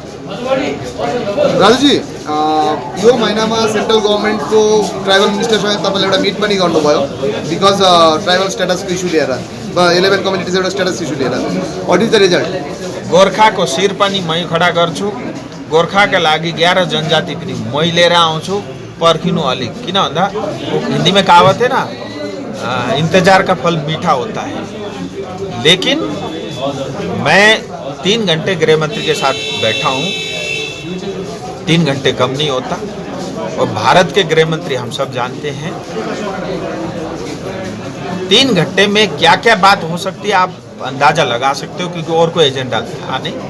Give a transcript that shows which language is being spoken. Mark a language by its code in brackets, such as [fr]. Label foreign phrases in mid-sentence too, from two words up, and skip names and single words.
[ne] राजुजी, यो महिनामा [en] central governmentको tribal ministerसँग [ne] तपाईँले एउटा मिट पनि गर्नुभयो, [en] because tribal statusको issue [ne] लिएर, 11 कम्युनिटिज एउटा [en] status issue [ne] लिएर। [en] What is the result? [ne] गोर्खाको शिर पनि मै खडा गर्छु, गोर्खाका लागि 11 जनजाति पनि मै लिएर आउँछु। पर्खिनु अलिक, किन भन्दा हिन्दीमा [hi] कहावत है ना, इंतजार का फल मीठा होता है। लेकिन मैं 3 घंटे गृह मंत्री के साथ बैठा हूँ, 3 घंटे कम नहीं होता। और भारत के गृह मंत्री हम सब जानते हैं 3 घंटे में क्या क्या बात हो सकती है आप अंदाजा लगा सकते हो, क्योंकि और कोई एजेंडा था नहीं।